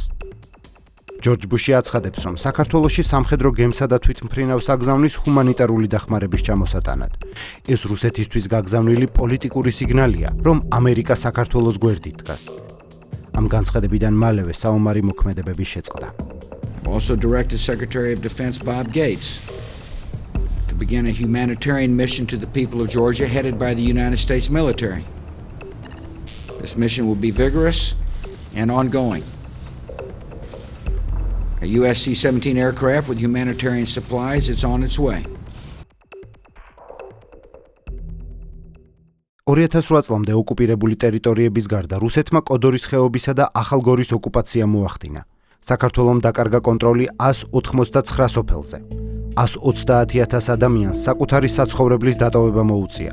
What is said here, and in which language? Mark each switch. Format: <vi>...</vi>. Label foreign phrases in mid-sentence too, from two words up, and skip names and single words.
<ka>ჯორჯ ბუში აცხადებს, რომ საქართველოში სამხედრო გემსა და თვითმფრინავს აგზავნის ჰუმანიტარული დახმარების ჩამოსატანად. ეს რუსეთისთვის გაგზავნილი პოლიტიკური სიგნალია, რომ ამერიკა საქართველოს გვერდით დგას. ამ განცხადებიდან მალევე საომარი მოქმედებები შეწყდა.</ka> <en>Also directed Secretary of Defense Bob Gates to begin a humanitarian mission to the people of Georgia headed by the United States military. This mission will be vigorous and ongoing. A US C-17 aircraft with humanitarian supplies is on its way.</en> <ka>2008 წლამდე ოკუპირებული ტერიტორიების გარდა რუსეთმა კოდორის ხეობისა და ახალგორის ოკუპაცია მოახდინა. საქართველომ დაკარგა კონტროლი 189 სოფელზე. 130,000 ადამიანს საკუთარი საცხოვრებლის დატოვება მოუწია.</ka>